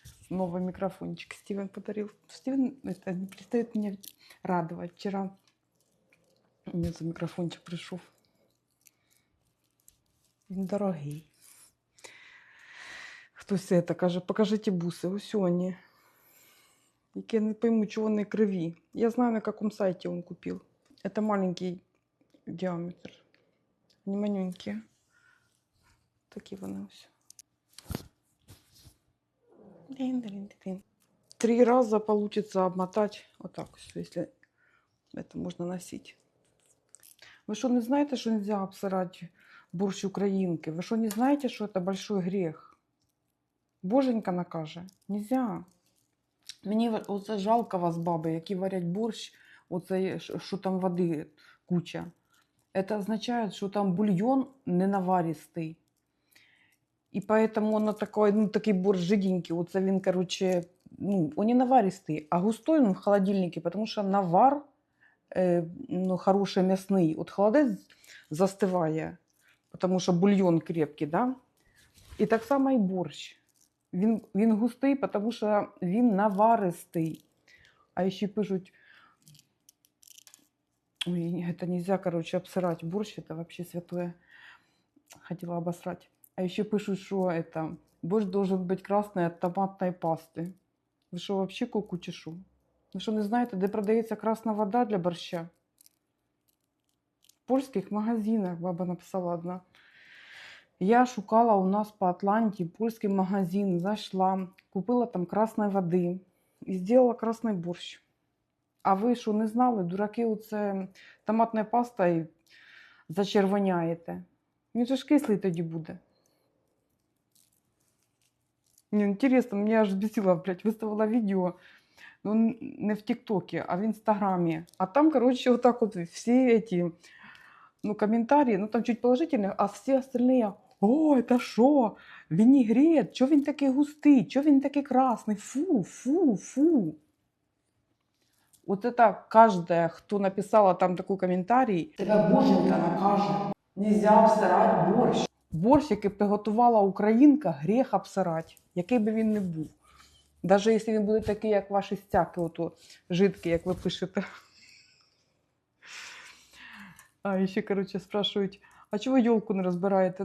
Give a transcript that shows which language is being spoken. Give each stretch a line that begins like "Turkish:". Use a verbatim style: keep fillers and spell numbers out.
Russian: Новый микрофончик Стивен подарил. Стивен это, не перестает меня радовать. Вчера мне за микрофончик пришел.
Ukrainian: Він дорогий. Хтось это каже, покажите буси. Ось вони. Які я не пойму, чого вони криві.
Russian: Я знаю, на каком сайте он купил. Это маленький диаметр. Они манюнькие.
Ukrainian: Такі вони ось.
Russian: Три раза получится обмотать вот так, если это можно носить. Вы что, не знаете, что нельзя обсирать борщ украинки? Вы что, не знаете, что это большой грех?
Ukrainian: Боженька накаже.
Russian: Нельзя.
Ukrainian: Мені оце жалко вас, баби, які варять борщ, оце, що там води куча.
Russian: Это означает, что там бульон ненаваристый. И поэтому он такой, ну, такой борщ жиденький. Вот він, короче, ну, он не наваристый, а густой он в холодильнике, потому что навар, э, ну, хороший мясный. Вот холодец застывая, потому что бульон крепкий, да? И так само и борщ.
Ukrainian: Він, він густий,
Russian: потому что
Ukrainian: він наваристый.
Russian: А еще пишут, ой, это нельзя, короче, обсирать борщ, это вообще святое. Хотела обосрать. А еще пишут, что это борщ должен быть красный от томатной пасты. Вы что, вообще куку чешу? Вы что, не знаете, где продается красная вода для борща? В польских магазинах, баба написала одна. Я шукала у нас по Атланте польский магазин, зашла, купила там красной воды и сделала красный борщ.
Ukrainian: А ви що, не знали, дураки, оце томатною пастою зачервоняєте? Він же ж кислий тоді буде. Мені інтересно, мене аж бісило, блядь, виставила відео, ну не в Тіктокі, а в Інстаграмі. А там, коротше, отак от всі эти, ну, коментарі, ну там чуть положительні, а всі остальні, о, це що, вінігрет, чого він такий густий, чого він такий красний, фу, фу, фу.
Russian: Вот это каждая, кто написала там такой комментарий.
Ukrainian: Тебе боженька накаже. Нельзя обсирати борщ. Борщ, який приготувала українка, гріх обсирати, який би він не був. Навіть якщо він буде такий, як ваші стяки, ото, жидкі, як ви пишете. А ще, коротше, спрашують, а чого ёлку не розбираєте?